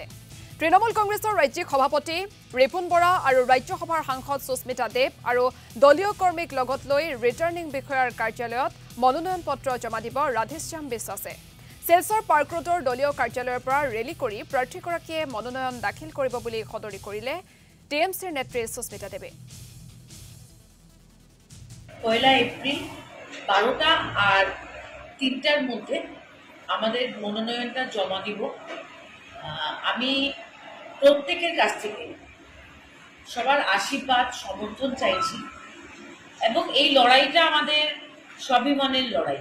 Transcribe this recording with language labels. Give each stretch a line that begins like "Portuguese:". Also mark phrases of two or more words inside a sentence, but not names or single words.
Assamese: তৃণমূল কংগ্ৰেছৰ ৰাজ্যিক সভাপতি ৰিপুন বৰা আৰু ৰাজ্যসভাৰ সাংসদ সুস্মিতা দেৱ আৰু দলীয় কৰ্মীক লগত লৈ ৰিটাৰ্নিং বিষয়াৰ কাৰ্যালয়ত মনোনয়ন পত্ৰ জমা দিব ৰাধাশ্যাম বিশ্বাসে। শিলচৰ পাৰ্ক ৰোডৰ দলীয় কাৰ্যালয়ৰ পৰা ৰেলী কৰি প্ৰাৰ্থীগৰাকীয়ে মনোনয়ন দাখিল কৰিব বুলি সদৰি কৰিলে টিএমচিৰ নেত্ৰী সুস্মিতা দেৱে।
Bangla: 1 এপ্রিল 12টা আর 3টার মধ্যে আমাদের মনোনয়নটা জমা দিব। আমি প্রত্যেকের কাছ থেকে সবার আশীর্বাদ সমর্থন চাইছি এবং এই লড়াইটা আমাদের স্বাভিমানের লড়াই।